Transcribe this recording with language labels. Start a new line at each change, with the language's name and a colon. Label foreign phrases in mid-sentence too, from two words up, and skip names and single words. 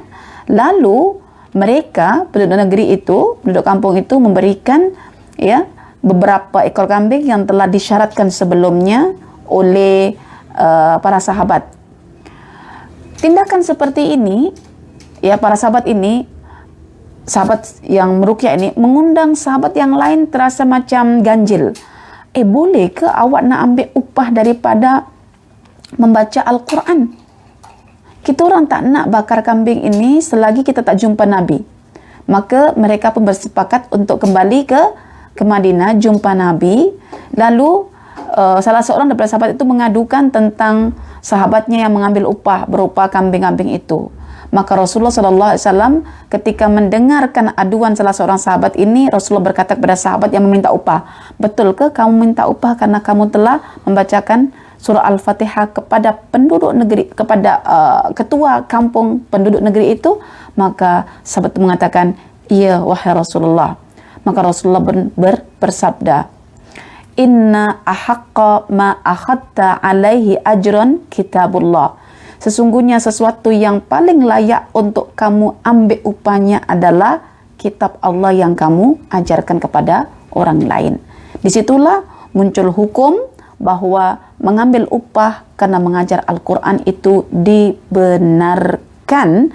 Malay: Lalu mereka, penduduk kampung itu memberikan, ya, beberapa ekor kambing yang telah disyaratkan sebelumnya oleh para sahabat. Tindakan seperti ini, ya, para sahabat yang meruqyah ini mengundang sahabat yang lain terasa macam ganjil. Boleh ke awak nak ambil upah daripada membaca Al-Quran? Kita orang tak nak bakar kambing ini selagi kita tak jumpa Nabi. Maka mereka pun bersepakat untuk kembali ke Madinah, jumpa Nabi. Lalu salah seorang daripada sahabat itu mengadukan tentang sahabatnya yang mengambil upah berupa kambing-kambing itu. Maka Rasulullah SAW ketika mendengarkan aduan salah seorang sahabat ini, Rasulullah berkata kepada sahabat yang meminta upah, betul ke kamu minta upah karena kamu telah membacakan surah Al-Fatihah kepada penduduk negeri, kepada ketua kampung penduduk negeri itu? Maka sahabat itu mengatakan, iya wahai Rasulullah. Maka Rasulullah bersabda,
Arabic: إن أحق ما أخذت عليه أجرا كتاب الله.
Malay: Sesungguhnya sesuatu yang paling layak untuk kamu ambil upahnya adalah kitab Allah yang kamu ajarkan kepada orang lain. Disitulah muncul hukum bahwa mengambil upah karena mengajar Al-Quran itu dibenarkan.